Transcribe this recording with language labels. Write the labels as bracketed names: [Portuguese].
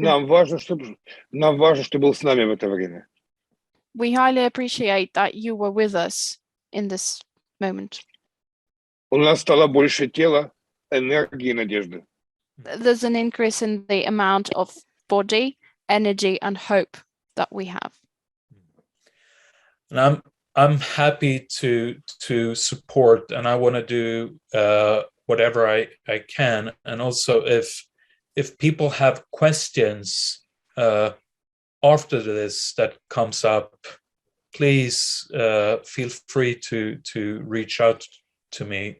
[Russian] Нам важно, что ты был с нами в это время. [English] We highly appreciate that you were with us in this moment. [Russian] У нас стало больше тела, энергии и надежды. [English] There's an increase in the amount of body, energy, and hope that we have. And I'm happy to support, and I want to do whatever I can. And also, if people have questions after this that comes up, please feel free to reach out to me.